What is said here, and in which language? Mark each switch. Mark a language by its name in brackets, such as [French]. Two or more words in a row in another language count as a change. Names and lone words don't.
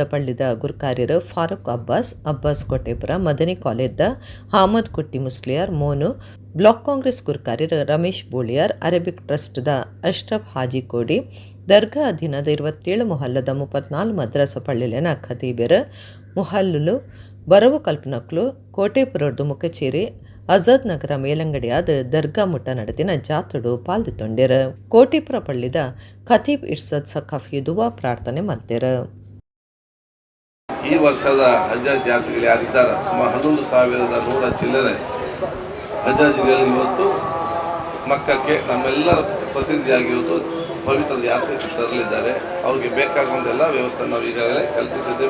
[Tulu] ಪಳ್ಳಿದ ಗುರ್ಕಾರ್ಯರ ಫಾರೂಕ್ ಅಬ್ಬಾಸ್ ಕೋಟೆಪುರ ಮದನಿ ಕಾಲೇಜ್ದ ಅಹಮದ್ ಕುಟ್ಟಿ ಮುಸ್ಲಿಯಾರ್ ಮೋನು ಬ್ಲಾಕ್ ಕಾಂಗ್ರೆಸ್ ಗುರ್ಕಾರ್ಯರ ರಮೇಶ್ ಬೋಳಿಯಾರ್ ಅರೇಬಿಕ್ ಟ್ರಸ್ಟ್ದ ಅಶ್ರಫ್ ಹಾಜಿ ಕೋಡಿ ದರ್ಗಾ ಅಧೀನದ 27 ಮೊಹಲ್ಲದ 34 ಮದ್ರಸ ಪಳ್ಳಿಲೆನ ಖತೀಬೆರ ಮುಹಲ್ಲುಲು ಬರವು ಕಲ್ಪನಕ್ಲು ಕೋಟೆಪುರದ್ದು ಮುಖಚೇರಿ ಆಜಾದ್ ನಗರ ಮೇಲಂಗಡಿಯಾದ ದರ್ಗಾ ಮುಟ್ಟ ನಡೆದಿನ ಜಾತ್ರೆಡು ಪಾಲ್ದಿತ್ತೊಂಡೆರ ಕೋಟೆಪುರ ಪಳ್ಳಿದ ಖತೀಬ್ ಇರ್ಸದ್ ಸಖಾಫಿ ದುವಾ ಪ್ರಾರ್ಥನೆ ಮಲ್ತೆರ. [Kannada] ಈ ವರ್ಷದ ಹಜ್ ಯಾತ್ರಿಗಳು ಯಾರಿದ್ದಾರೆ ಸುಮಾರು 11,100 ಚಿಲ್ಲರೆ ಹಜಾಜಿಗಳು ಇವತ್ತು ಮಕ್ಕಕ್ಕೆ ನಮ್ಮೆಲ್ಲರ ಪ್ರತಿನಿಧಿಯಾಗಿರುವುದು ಪವಿತ್ರ ಯಾತ್ರೆ ತರಲಿದ್ದಾರೆ. ಅವರಿಗೆ ಬೇಕಾಗುವಂತೆಲ್ಲ ವ್ಯವಸ್ಥೆ ನಾವು ಈಗಾಗಲೇ ಕಲ್ಪಿಸಿದ್ದೇವೆ.